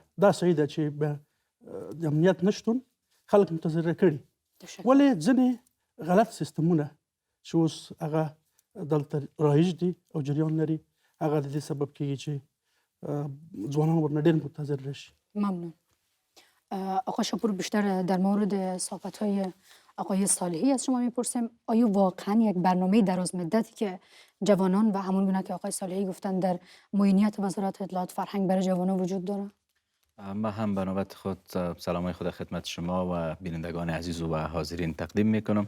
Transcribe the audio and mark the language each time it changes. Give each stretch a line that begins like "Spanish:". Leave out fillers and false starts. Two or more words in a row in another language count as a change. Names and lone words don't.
Pashto: دا صحیح ده چې د امنیت نشتون خلک متضرر کړي. ولې ځینې غلط سیستمونه چې اوس هغه دلته رایج دي او جریان لري، هغه د دې سبب کېږي چې ځوانان ورنه ډېر متضرر شي.
Persian: ممنون. آقای شاپور بیشتر در مورد صحبت‌های آقای صالحی از شما میپرسیم آیا واقعا یک برنامه دراز مدتی که جوانان و همون گونه که آقای صالحی گفتن در معینیت وزارت اطلاعات فرهنگ برای جوانان وجود داره؟ ما هم به نوبت خود سلامای خود خدمت شما و بینندگان عزیز و حاضرین تقدیم میکنم.